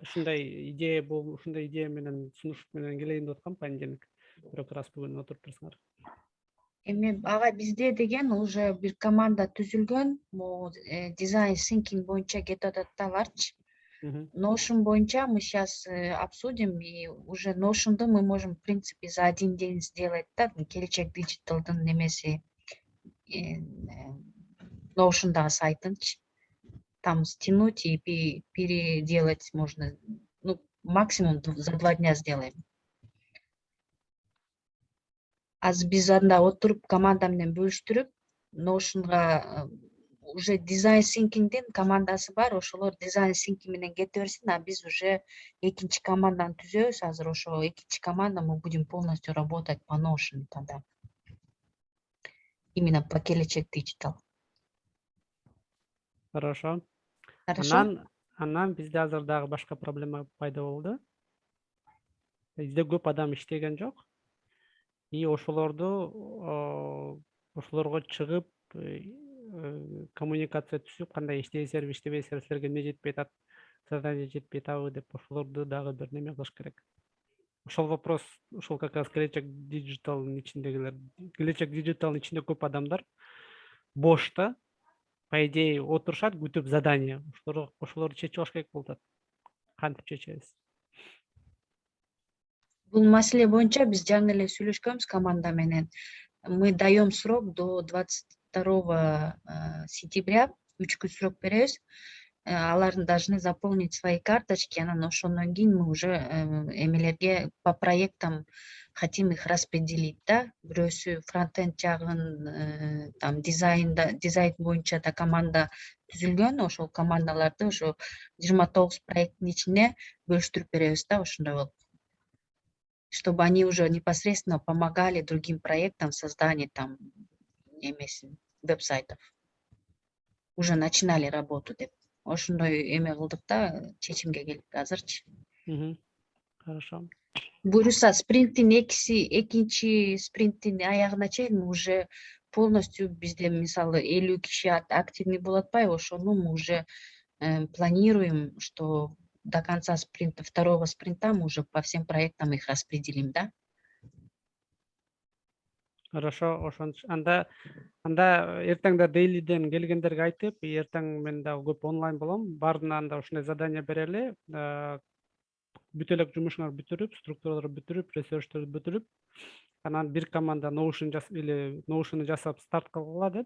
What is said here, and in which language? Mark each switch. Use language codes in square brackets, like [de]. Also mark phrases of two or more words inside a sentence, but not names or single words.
[ky] Ушундай идея менен сунуш менен келейин деп аткам понедельник. Бирок раз бүгүн отуруп турсуңар. Эми ага бизде деген уже бир команда түзүлгөн, дизайн thinking боюнча кетип атат да барчы. [ru] Notion боюнча мы сейчас обсудим, и уже Notion'ду мы можем, в принципе, за один день сделать, [ky] да, келечек диджиталдын немеси, Notion'дагы сайтынчы. [ru] Там стянуть и переделать можно, ну, максимум за 2 дня сделаем. [ky] Азыр биз анда отуруп команда менен бөлүштүрүп, Notion'га уже дизайн thinking'дин командасы бар, ошолор дизайн thinking менен кете берсин, а биз уже экинчи команданы түзөбүз. Азыр ошо экинчи команда [ru] мы будем полностью работать по Notion тогда. Именно по келечек digital. Хорошо. Хорошо. [ky] Анан бизде азыр дагы башка проблема пайда болду. Бизде көп адам иштеген жок. И ошолорго чыгып коммуникация түзүп, кандай иштейсиңерби, иштебейсиңерби, силерге эмне жетпей атат, задание жетпей атабы деп ошолорду дагы бир неме кылыш керек. Ошол вопрос, ошол [ru] как раз [ky] келечек диджиталдын ичиндегилер, келечек диджиталдын ичинде көп адамдар бош да, [ru] по идее [ky] отурушат күтүп задание, ошолорду чечип алыш керек болуп атат. Кантип чечебиз? Бул маселе боюнча биз жаңы эле сүйлөшкөнбүз команда менен. [ru] Мы даем срок до 22 сентября, [ky] 3 күн срок беребиз. [ru] Алар должны заполнить свои карточки, [ky] анан ошондон кийин [ru] мы уже эмелерге по проектам хотим их распределить, да. [ky] Бирөөсү фронтенд жагын, там дизайн боюнча да команда түзүлгөн, ошол командаларды ошо 29 проекттин ичине бөлүштүрүп беребиз да, ошондой болуп. [ru] Чтобы они уже непосредственно помогали другим проектам в создании там веб-сайтов. Уже начинали работу деп. [ky] Ошондой эме кылдык да, чечимге келип азырчы. [ru] Хорошо. [ky] Буюрса спринттин экинчи спринттин аягына чейин [ru] уже полностью [ky] бизде мисалы 50 киши активный болуп атпайбы, ошону [ru] мы уже планируем, что до конца спринта, второго спринта мы уже по всем проектам их распределим, да? Хорошо, [ky] ошончу. Анда эртең да дейлиден келгендерге айтып, эртең мен да көп онлайн болом. Баарына анда ушундай задание берели. Бүт элек жумушуңарды бүтүрүп, структураларды бүтүрүп, ресерчтерди бүтүрүп, анан бир команда Notion'u жасап старт кылгыла деп.